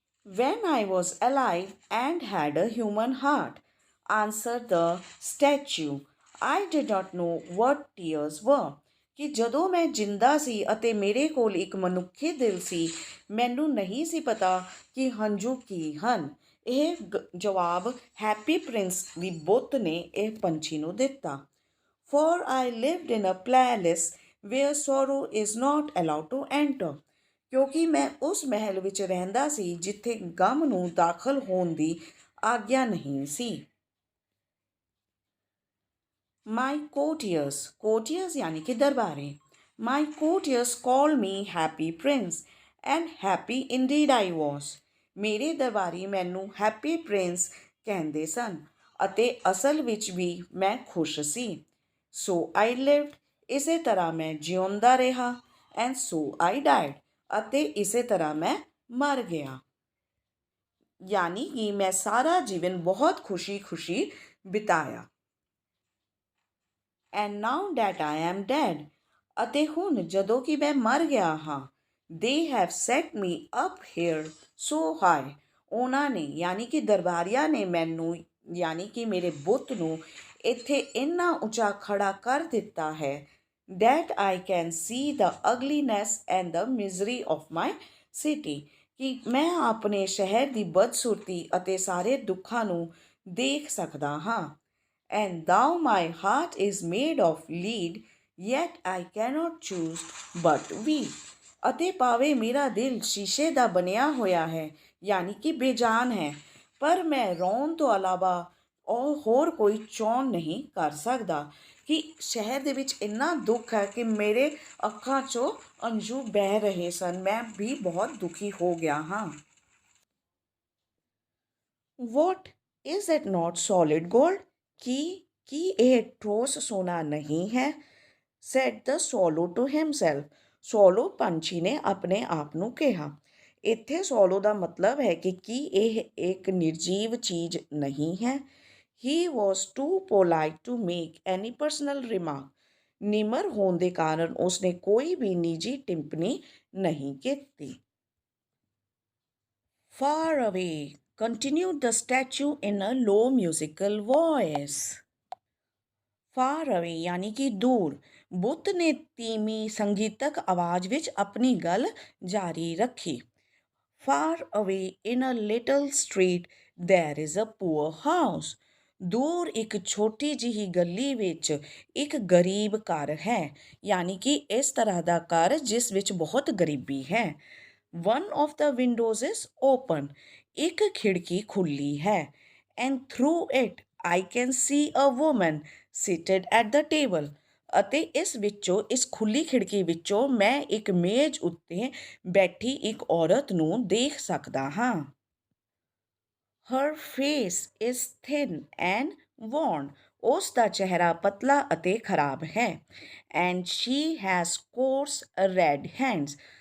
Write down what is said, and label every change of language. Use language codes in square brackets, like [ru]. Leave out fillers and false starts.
[en] When I was alive and had a human heart, answered the statue, I did not know what tears were. [pa] ਕਿ ਜਦੋਂ ਮੈਂ ਜਿੰਦਾ ਸੀ ਅਤੇ ਮੇਰੇ ਕੋਲ ਇੱਕ ਮਨੁੱਖੀ ਦਿਲ ਸੀ, ਮੈਨੂੰ ਨਹੀਂ ਸੀ ਪਤਾ ਕਿ ਹੰਝੂ ਕੀ ਹਨ। ਇਹ ਜਵਾਬ ਹੈਪੀ ਪ੍ਰਿੰਸ ਦੀ ਬੁੱਤ ਨੇ ਇਹ ਪੰਛੀ ਨੂੰ ਦਿੱਤਾ। [en] For I lived in a palace where sorrow is not allowed to enter. [pa] ਕਿਉਂਕਿ ਮੈਂ ਉਸ ਮਹਿਲ ਵਿੱਚ ਰਹਿੰਦਾ ਸੀ ਜਿੱਥੇ ਗਮ ਨੂੰ ਦਾਖਲ ਹੋਣ ਦੀ ਆਗਿਆ ਨਹੀਂ ਸੀ। [en] My courtiers, courtiers [hi] यानी कि दरबारे, [en] my courtiers called me happy prince, and happy indeed I was. [pa] ਮੇਰੇ ਦਰਬਾਰੀ ਮੈਨੂੰ ਹੈਪੀ ਪ੍ਰਿੰਸ ਕਹਿੰਦੇ ਸਨ ਅਤੇ ਅਸਲ ਵਿੱਚ ਵੀ ਮੈਂ ਖੁਸ਼ ਸੀ। [en] So I lived, [pa] ਇਸੇ ਤਰ੍ਹਾਂ ਮੈਂ ਜਿਉਂਦਾ ਰਿਹਾ। [en] And so I died, [pa] ਅਤੇ ਇਸੇ ਤਰ੍ਹਾਂ ਮੈਂ ਮਰ ਗਿਆ। ਯਾਨੀ ਕਿ ਮੈਂ ਸਾਰਾ ਜੀਵਨ ਬਹੁਤ ਖੁਸ਼ੀ ਬਿਤਾਇਆ। [en] And now that I am dead, [pa] ਅਤੇ ਹੁਣ ਜਦੋਂ ਕਿ ਮੈਂ ਮਰ ਗਿਆ ਹਾਂ, [en] they have set me up here so high. [pa] ਉਹਨਾਂ ਨੇ ਯਾਨੀ ਕਿ ਦਰਬਾਰੀਆਂ ਨੇ ਮੈਨੂੰ ਯਾਨੀ ਕਿ ਮੇਰੇ ਬੁੱਤ ਨੂੰ ਇੱਥੇ ਇੰਨਾ ਉੱਚਾ ਖੜਾ ਕਰ ਦਿੱਤਾ ਹੈ [en] that I can see the ugliness and the misery of my city. [pa] ਕਿ ਮੈਂ ਆਪਣੇ ਸ਼ਹਿਰ ਦੀ ਬਦਸੂਰਤੀ ਅਤੇ ਸਾਰੇ ਦੁੱਖਾਂ ਨੂੰ ਦੇਖ ਸਕਦਾ ਹਾਂ। [en] And though my heart is made of lead, yet I cannot choose but weep. [pa] ਅਤੇ ਭਾਵੇਂ ਮੇਰਾ ਦਿਲ ਸ਼ੀਸ਼ੇ ਦਾ ਬਣਿਆ ਹੋਇਆ ਹੈ ਯਾਨੀ ਕਿ ਬੇਜਾਨ ਹੈ, ਪਰ ਮੈਂ ਰੋਣ ਤੋਂ ਇਲਾਵਾ ਹੋਰ ਕੋਈ ਚੋਣ ਨਹੀਂ ਕਰ ਸਕਦਾ। ਕਿ ਸ਼ਹਿਰ ਦੇ ਵਿੱਚ ਇੰਨਾ ਦੁੱਖ ਹੈ ਕਿ ਮੇਰੇ ਅੱਖਾਂ 'ਚੋਂ ਅੰਜੂ ਬਹਿ ਰਹੇ ਸਨ। ਮੈਂ ਵੀ ਬਹੁਤ ਦੁਖੀ ਹੋ ਗਿਆ ਹਾਂ। [en] What is it not solid gold? [pa] ਕੀ ਇਹ ਠੋਸ ਸੋਨਾ ਨਹੀਂ ਹੈ? [en] said the swallow to himself. [pa] Solo ਪੰਛੀ ਨੇ ਆਪਣੇ ਆਪ ਨੂੰ ਕਿਹਾ। ਇੱਥੇ ਸੋਲੋ ਦਾ ਮਤਲਬ ਹੈ ਕਿ ਕੀ ਇਹ ਇੱਕ ਨਿਰਜੀਵ ਚੀਜ਼ ਨਹੀਂ ਹੈ? [en] He was too polite to make any personal remark. [pa] ਨਿਮਰ ਹੋਣ ਦੇ ਕਾਰਨ ਉਸਨੇ ਕੋਈ ਵੀ ਨਿੱਜੀ ਟਿੱਪਣੀ ਨਹੀਂ ਕੀਤੀ। [en] Far away, continued the statue in a low musical voice. Far away [hi] यानी कि दूर। [pa] ਬੁੱਤ ਨੇ ਧੀਮੀ ਸੰਗੀਤਕ ਆਵਾਜ਼ ਵਿੱਚ ਆਪਣੀ ਗੱਲ ਜਾਰੀ ਰੱਖੀ। [en] Far away in a little street there is a poor house. [pa] ਦੂਰ ਇੱਕ ਛੋਟੀ ਜਿਹੀ ਗਲੀ ਵਿੱਚ ਇੱਕ ਗਰੀਬ ਘਰ ਹੈ, ਯਾਨੀ ਕਿ ਇਸ ਤਰ੍ਹਾਂ ਦਾ ਘਰ ਜਿਸ ਵਿੱਚ ਬਹੁਤ ਗਰੀਬੀ ਹੈ। [en] One of the windows is open. [pa] ਇੱਕ ਖਿੜਕੀ ਖੁੱਲੀ ਹੈ। [en] And through it I can see a woman seated at the table. [pa] ਅਤੇ ਇਸ ਖੁੱਲੀ ਖਿੜਕੀ ਵਿੱਚੋਂ ਮੈਂ ਇੱਕ ਮੇਜ਼ ਉੱਤੇ ਬੈਠੀ ਇੱਕ ਔਰਤ ਨੂੰ ਦੇਖ ਸਕਦਾ ਹਾਂ। [en] Her face is thin and worn. [pa] ਉਸ ਦਾ ਚਿਹਰਾ ਪਤਲਾ ਅਤੇ ਖਰਾਬ ਹੈ। [en] And she has coarse red hands.